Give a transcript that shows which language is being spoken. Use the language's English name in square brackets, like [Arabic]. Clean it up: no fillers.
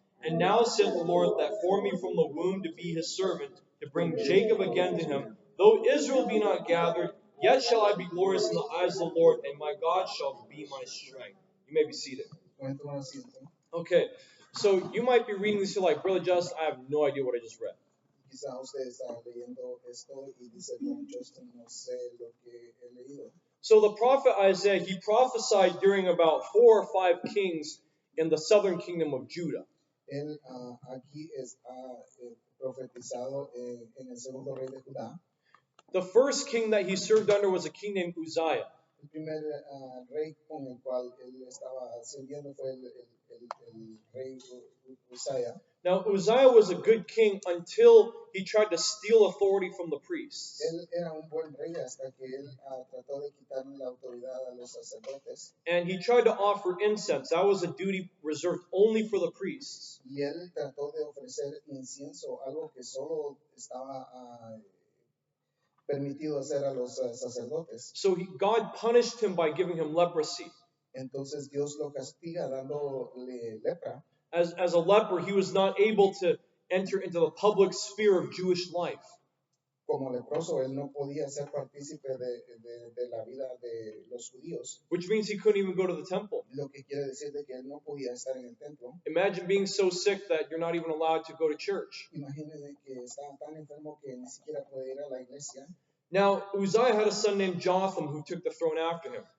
[English] And now said the Lord that formed me from the womb to be his servant, to bring Jacob again to him. Though Israel be not gathered, yet shall I be glorious in the eyes of the Lord, and my God shall be my strength. You may be seated. Okay, so you might be reading this, you're like, Brother Just, I have no idea what I just read. [Spanish] Quizá usted está leyendo esto y dice, "Bueno, Justin, no sé lo que he leído." [English] So the prophet Isaiah, he prophesied during about 4 or 5 kings in the southern kingdom of Judah. [Spanish] Él aquí ha profetizado en el segundo rey de Judá. [English] The first king that he served under was a king named Uzziah. [Spanish] El primer rey con el cual él estaba sirviendo fue el rey Uzziah. [English] Now, Uzziah was a good king until he tried to steal authority from the priests. [Spanish] Él era un buen rey hasta que él trató de quitarle la autoridad a los sacerdotes. [English] And he tried to offer incense. That was a duty reserved only for the priests. [Spanish] Y él trató de ofrecer incienso, algo que solo estaba permitido hacer a los sacerdotes. [English] So God punished him by giving him leprosy. [Spanish] Entonces Dios lo castiga dándole lepra. [English] As a leper, he was not able to enter into the public sphere of Jewish life. [Spanish] Como leproso, él no podía ser partícipe de la vida de los judíos. [English] Which means he couldn't even go to the temple. [Spanish] Lo que quiere decir de que él no podía estar en el templo. [English] Imagine being so sick that you're not even allowed to go to church. [Spanish] Imagínense que está tan enfermo que ni siquiera puede ir a la iglesia. [English] Now, Uzziah had a son named Jotham who took the throne after him.